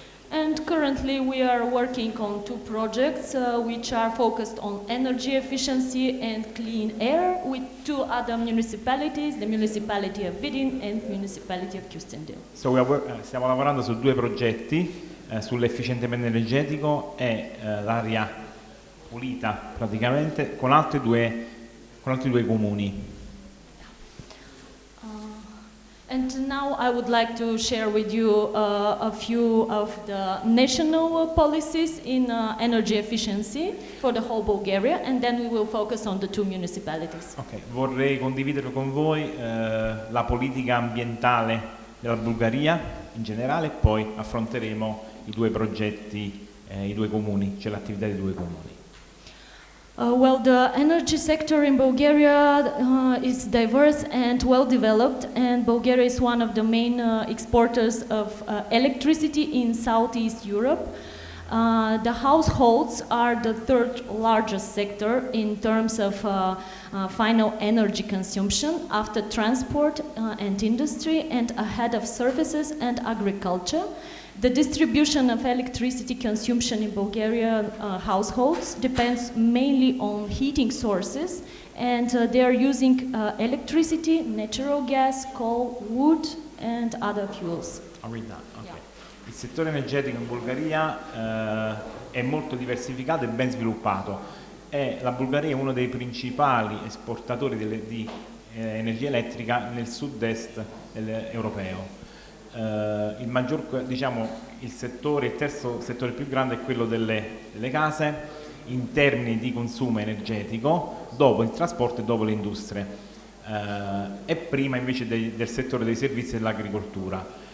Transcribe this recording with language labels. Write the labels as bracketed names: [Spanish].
[English] And currently we are working on two projects which are focused on energy efficiency and clean air with two other municipalities, the municipality of Vidin and municipality of Kyustendil. [Italian] So stiamo lavorando su due progetti, sull'efficientamento energetico e l'aria pulita praticamente con altri due comuni. [English] And now I would like to share with you a few of the national policies in energy efficiency for the whole Bulgaria, and then we will focus on the two municipalities. Okay. [Italian] Vorrei condividere con voi la politica ambientale della Bulgaria in generale, poi affronteremo i due progetti, i due comuni, cioè l'attività dei due comuni. [English] Well, the energy sector in Bulgaria is diverse and well developed, and Bulgaria is one of the main exporters of electricity in Southeast Europe. The households are the third largest sector in terms of final energy consumption after transport and industry and ahead of services and agriculture. The distribution of electricity consumption in Bulgarian households depends mainly on heating sources, and they are using electricity, natural gas, coal, wood, and other fuels. I'll read that. Okay. Yeah. [Italian] Il settore energetico in Bulgaria è molto diversificato e ben sviluppato. La Bulgaria è uno dei principali esportatori di energia elettrica nel sud-est europeo. Il terzo settore più grande è quello delle case in termini di consumo energetico, dopo il trasporto e dopo le industrie, e prima invece del settore dei servizi e dell'agricoltura.